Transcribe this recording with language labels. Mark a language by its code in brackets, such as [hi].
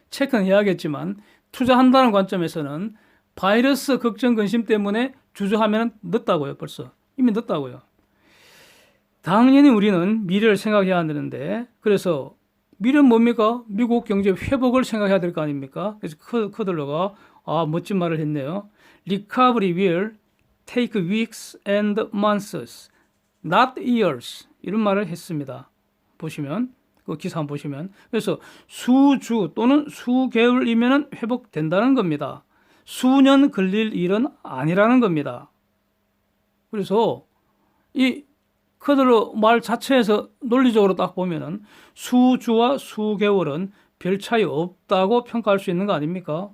[ko] 체크는 해야겠지만 투자한다는 관점에서는 바이러스 걱정 근심 때문에 주저하면 늦다고요. 벌써 이미 늦다고요. 당연히 우리는 미래를 생각해야 되는데 그래서 미래는 뭡니까? 미국 경제 회복을 생각해야 될 거 아닙니까? 그래서 커들러가 멋진 말을 했네요. [en] Recovery will take weeks and months, not years. [ko] 이런 말을 했습니다. 보시면 그 기사 한번 보시면 그래서 수주 또는 수개월이면 회복된다는 겁니다. 수년 걸릴 일은 아니라는 겁니다. 그래서 이 커들러 말 자체에서 논리적으로 딱 보면은 수주와 수개월은 별 차이 없다고 평가할 수 있는 거 아닙니까?